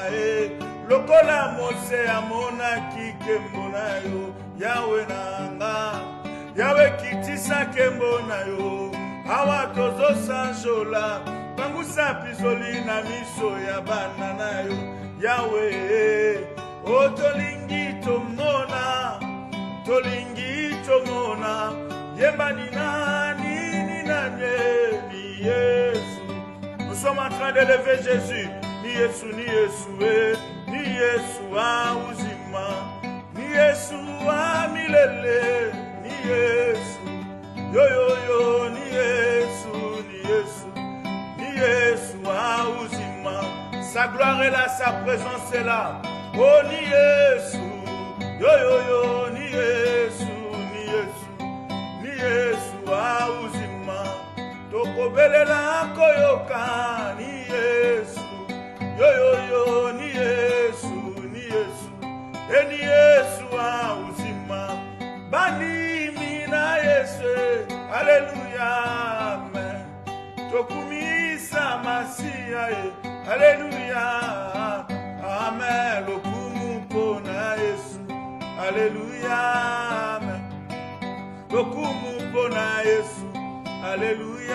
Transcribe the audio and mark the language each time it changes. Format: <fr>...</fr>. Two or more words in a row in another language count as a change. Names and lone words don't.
<ln>lokola Mose amonaki kembo na yo yawe nanga yawe kitisa kembo na yo awa tozosanjola bangusa pisoli na miso ya bana na yo yawe tolingi tomona yemba</ln> <sw>ni nani ni Yesu.</sw> <fr>Nous sommes en train d'élever Jésus.</fr> <sw>Ni Yesu ni Yesu wa uzima ni Yesu wa milele ni Yesu yo ni Yesu wa uzima.</sw> <fr>Sa gloire est là, sa présence est là.</fr> <sw>Oh ni Yesu yo ni Yesu wa uzima.</sw> <ln>Tokobelela koyoka</ln> <sw>ni Yesu yo ni Yesu ni Yesu wa uzima.</sw> <ln>Bani mina Yesu haleluya amen. Tokumisa masia haleluya amen. Lokumu pona Yesu haleluya amen. Lokumu pona Yesu haleluya.</ln>